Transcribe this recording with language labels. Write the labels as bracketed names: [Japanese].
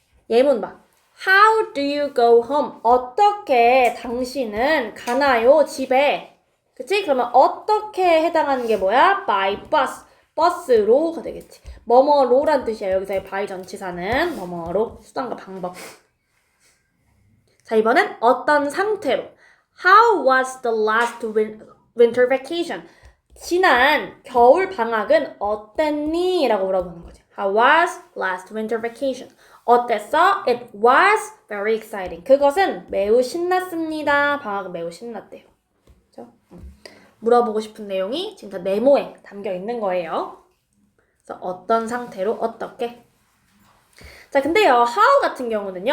[Korean] 예문 봐. [English] How do you go home? [Korean] 어떻게 당신은 가나요? 집에. 그치? 그러면 어떻게 해당하는 게 뭐야? [English] By bus. [Korean] 버스로가 되겠지. 뭐뭐로란 뜻이야. 여기서의 by 전치사는 뭐뭐로. 수단과 방법. 자, 이번엔 어떤 상태로. [English] How was the last winter vacation? [Korean] 지난 겨울 방학은 어땠니? 라고 물어보는 거지. [English] How was last winter vacation? [Korean] 어땠어? [English] It was very exciting. [Korean] 그것은 매우 신났습니다. 방학은 매우 신났대요. 그렇죠? 물어보고 싶은 내용이 지금 다 네모에 담겨 있는 거예요. 그래서 어떤 상태로 어떻게. 자, 근데요. how 같은 경우는요.